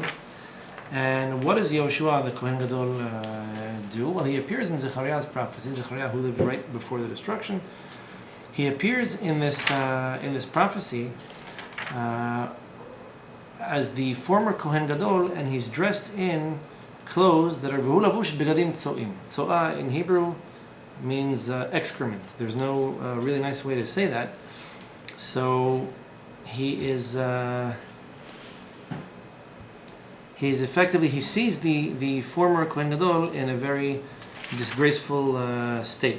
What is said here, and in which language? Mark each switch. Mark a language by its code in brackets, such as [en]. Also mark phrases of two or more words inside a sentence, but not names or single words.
[en] And what does Yehoshua the [he] Kohen Gadol [en] do? Well, he appears in Zechariah's prophecy. Zechariah, who lived right before the destruction, he appears in this prophecy as the former [he] Kohen Gadol, [en] and he's dressed in clothes that are [he] V'hu lavush begadim tzo'im. [en] Tzo'ah in Hebrew means excrement. There's no really nice way to say that. So he is effectively, he sees the former [he] Kohen Gadol [en] in a very disgraceful state.